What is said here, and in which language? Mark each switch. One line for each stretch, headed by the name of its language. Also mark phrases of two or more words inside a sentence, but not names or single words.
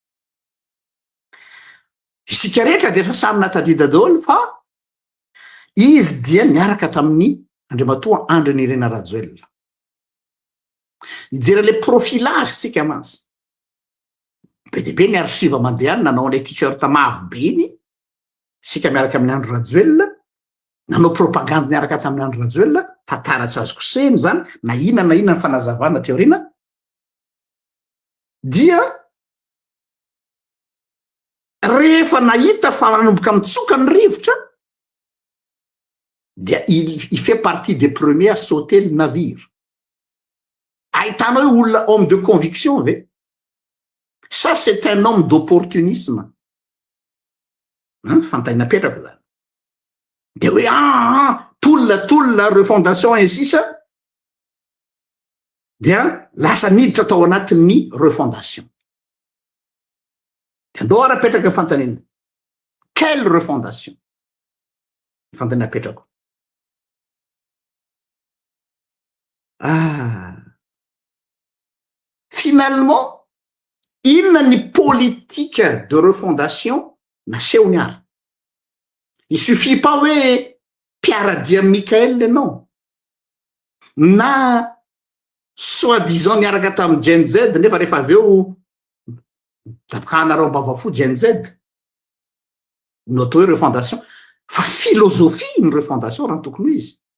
Malagasy: isika rehetra dia efa samy natadida daholo fa izy dia niaraka tamin'ny andriamatoa Andry Nirina Rajoelina hijery le profilage tsika mantsy be dia be ny archive mandehany nanao an'ilay t-shirt mavo be iny sika miaraka amin'ny Andry Rajoelina nanao propagande niaraka tamin'ny Andry Rajoelina tantara tsy azo kosehiny zany na inona ny fanazavana teorina dia rehefa nahita fa manomboka mitsoka ny rivotra dia
French: il fait partie des premiers à sauter le navire
Malagasy: ahitanao hoe olona
French: homme de conviction
Malagasy: ve
French: ça c'est un homme d'opportunisme
Malagasy: fantaina petrako zany de hoe tolona refondation insisa dia lasa niditra tao anatin'ny refondation de andao ara-petraka ny fantanina
French: quelle refondation
Malagasy: fantaina petrako finalement inona ny
French: politique de refondation
Malagasy: nasehony ary
French: il suffit pas
Malagasy: hoe mpiaradia Mikael ianao na soi-disant niaraka tamin'ny Gen Z nefa rehefa avy eo tapakanareo mbavafo Gen Z no atao hoe refondation fa philosophie ny refondation raha tokony izy